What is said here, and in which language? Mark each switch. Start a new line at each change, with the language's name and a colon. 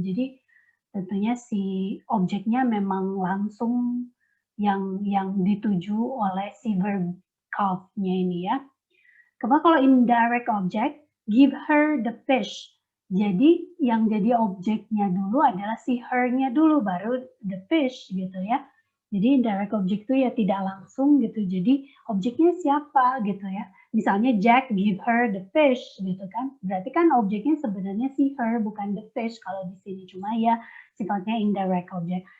Indonesian: Jadi tentunya si objeknya memang langsung yang dituju oleh si verb caught-nya ini ya. Kemudian kalau
English: indirect object, give her the fish.
Indonesian: Jadi yang jadi objeknya dulu adalah si her-nya dulu, baru the fish gitu ya. Jadi indirect object itu ya tidak langsung gitu. Jadi objeknya siapa gitu ya. misalnya
English: Jack give her the fish
Indonesian: gitu kan. Berarti kan objeknya sebenarnya si her bukan the fish kalau di sini, cuma ya sifatnya indirect object.